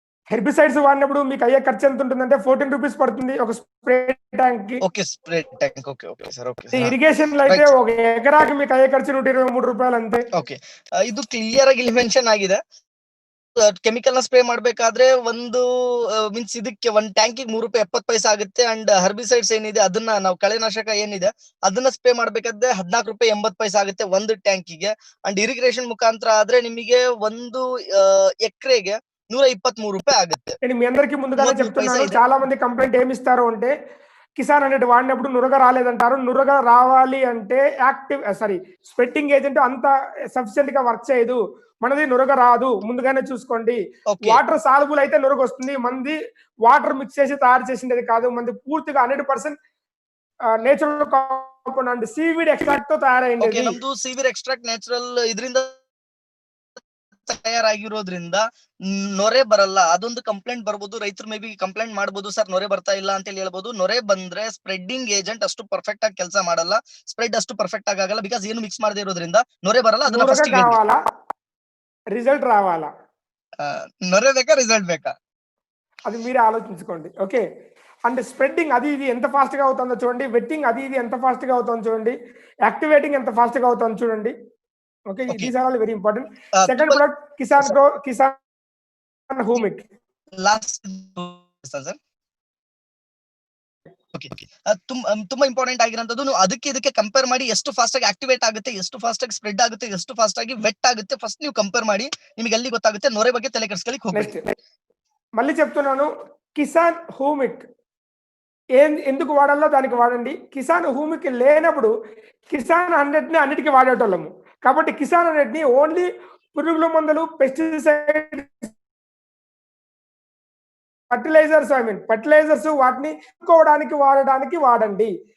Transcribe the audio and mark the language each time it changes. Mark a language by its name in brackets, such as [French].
[Telugu] Herbicides వాడినప్పుడు మీకు అయ్యే ఖర్చు ఎంత ఉంటుందంటే ₹14 పడుతుంది ఒక స్ప్రే ట్యాంక్ కి. [English] Okay, spray tank. Okay okay sir. Okay, [Telugu] irrigation లో అయితే ఒక ఎకరాకి మీకు అయ్యే ఖర్చు ₹123 అంతే. [Kannada] ಓಕೆ, ಇದು ಕ್ಲಿಯರ್ ಆಗಿ ಇಲ್ಲಿ ಮೆನ್ಷನ್ ಆಗಿದೆ. ಕೆಮಿಕಲ್ ನ ಸ್ಪ್ರೇ ಮಾಡ್ಬೇಕಾದ್ರೆ ಒಂದು ಮೀನ್ಸ್ ಇದಕ್ಕೆ ಒಂದು ಟ್ಯಾಂಕಿಗೆ ₹3.70 ಆಗುತ್ತೆ. ಅಂಡ್ ಹರ್ಬಿಸೈಡ್ಸ್ ಏನಿದೆ ಅದನ್ನ ನಾವು ಕಳೆನಾಶಕ ಏನಿದೆ ಅದನ್ನ ಸ್ಪ್ರೇ ಮಾಡ್ಬೇಕಾದ್ರೆ ₹14.80 ಆಗುತ್ತೆ ಒಂದು ಟ್ಯಾಂಕಿಗೆ. ಅಂಡ್ ಇರಿಗೇಷನ್ ಮುಖಾಂತರ ಆದ್ರೆ ನಿಮಗೆ ಒಂದು ಎಕರೆಗೆ ₹123 ಆಗುತ್ತೆ. [Telugu] నేను మీ అందరికీ ముందుగానే చెప్తున్నాను. చాలా మంది కంప్లైంట్ ఏమి ఇస్తారు అంటే కిసాన్ హండ్రెడ్ వాడినప్పుడు నురగ రాలేదంటారు. నురగ రావాలి అంటే స్ప్రెడ్డింగ్ ఏజెంట్ అంత సఫిషియెంట్ గా వర్క్ చేయదు. మనది నురగ రాదు, ముందుగానే చూసుకోండి. వాటర్ సాల్బుల్ అయితే నురగ వస్తుంది. మంది వాటర్ మిక్స్ చేసి తయారు చేసింది కాదు. మంది పూర్తిగా 100% నేచురల్ కాంపౌండ్ సీవీడ్ ఎక్స్ట్రాక్ట్ తో తయారైంది. [Kannada] ನಮ್ದು ಸೀವೀಡ್ ಎಕ್ಸ್ಟ್ರಾಕ್ಟ್ ನ್ಯಾಚುರಲ್ ಇದರಿಂದ ತಯಾರಾಗಿರೋದ್ರಿಂದ ನೊರೆ ಬರಲ್ಲ. ಅದೊಂದು ಕಂಪ್ಲೇಂಟ್ ಬರ್ಬೋದು. ರೈತರು ಮೇ ಬಿ ಕಂಪ್ಲೇಂಟ್ ಮಾಡ್ಬೋದು, ಸರ್ ನೊರೆ ಬರ್ತಾ ಇಲ್ಲ ಅಂತ ಹೇಳ್ಬೋದು. ನೊರೆ ಬಂದ್ರೆ ಸ್ಪ್ರೆಡ್ಡಿಂಗ್ ಏಜೆಂಟ್ ಅಷ್ಟು ಪರ್ಫೆಕ್ಟ್ ಆಗಿ ಕೆಲಸ ಮಾಡಲ್ಲ, ಸ್ಪ್ರೆಡ್ ಅಷ್ಟು ಪರ್ಫೆಕ್ಟ್ ಆಗಿ ಆಗಲ್ಲ. ಬಿಕಾಸ್ ಏನು ಮಿಕ್ಸ್ ಮಾಡದೇ ಇರೋದ್ರಿಂದ ನೊರೆ ಬರಲ್ಲ. ಅದನ್ನ ಫಸ್ಟ್ [Telugu] కావాలా రిజల్ట్ రావాలా, [Kannada] నొరే ಬೇಕಾ రిజల్ట్ ಬೇಕಾ [Telugu] అది మీరే ఆలోచించుకోండి. ఓకే, అండ్ స్ప్రెడ్డింగ్ అది ఇది ఎంత ఫాస్ట్ గా అవుతుందో చూడండి. వెట్టింగ్ అది ఇది ఎంత ఫాస్ట్ గా అవుతుందో చూడండి. యాక్టివేటింగ్ ఎంత ఫాస్ట్ గా అవుతుందో చూడండి. Okay, [English] These are all very important. [Telugu] Second product Kisan humic. [Kannada] Last sir okay, ತುಂಬಾ ಇಂಪಾರ್ಟೆಂಟ್ ಆಗಿರೋಂಥದ್ದು. ನೀವು ಅದಕ್ಕೆ ಇದಕ್ಕೆ ಕಂಪೇರ್ ಮಾಡಿ ಎಷ್ಟು ಫಾಸ್ಟ್ ಆಗಿ ಆಕ್ಟಿವೇಟ್ ಆಗುತ್ತೆ, ಎಷ್ಟು ಫಾಸ್ಟ್ ಆಗಿ ಸ್ಪ್ರೆಡ್ ಆಗುತ್ತೆ, ಎಷ್ಟು ಫಾಸ್ಟ್ ಆಗಿ ವೆಟ್ ಆಗುತ್ತೆ. ಫಸ್ಟ್ ನೀವು ಕಂಪೇರ್ ಮಾಡಿ, ನಿಮಗೆ ಅಲ್ಲಿ ಗೊತ್ತಾಗುತ್ತೆ. ನೊರೆ ಬಗ್ಗೆ ತಲೆ ಕೆಡಿಸ್ಕೊಳ್ಳಿಕ್ಕೆ ಹೋಗ್ಬೇಡಿ. [Telugu] మళ్ళీ చెప్తున్నాను, కిసాన్ హ్యూమిక్ ఎందుకు వాడాలో దానికి వాడండి. కిసాన్ హ్యూమిక్ లేనప్పుడు కిసాన్ 100 ని అన్నిటికీ వాడేటోళ్ళము. కాబట్టి కిసాన్ 100 ని ఓన్లీ పురుగుల మందులు, పెస్టిసైడ్, ఫర్టిలైజర్స్ వాటిని వాడడానికి వాడండి.